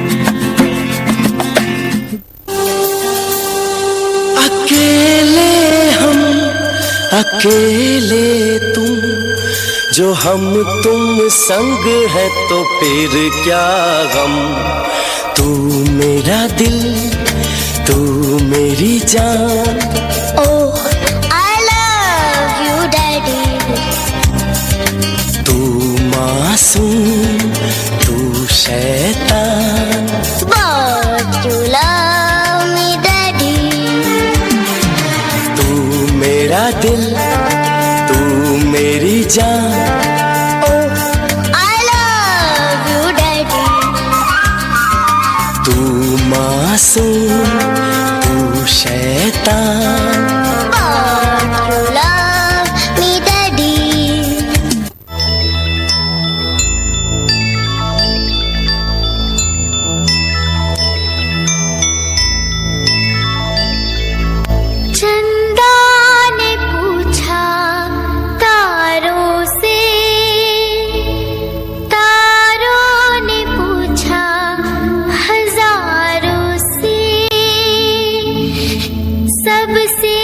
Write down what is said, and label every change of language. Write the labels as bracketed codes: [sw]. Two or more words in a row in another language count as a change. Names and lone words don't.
[hi] अकेले हम, अकेले तुम, जो हम तुम संग है तो फिर क्या गम। तू मेरा दिल, तू मेरी जान। [en] Oh, I love you, Daddy. [hi] तू मासूम, तू शैतान। [en] But you love me, Daddy. [hi] तू मेरा दिल, तू मेरी जान। [en] Oh, I love you, Daddy. [hi] तू मासूम, तू शैतान। [en] But you love me, Daddy. [hi] चंदा ने पूछा तारों से, तारों ने पूछा हजारों से, सबसे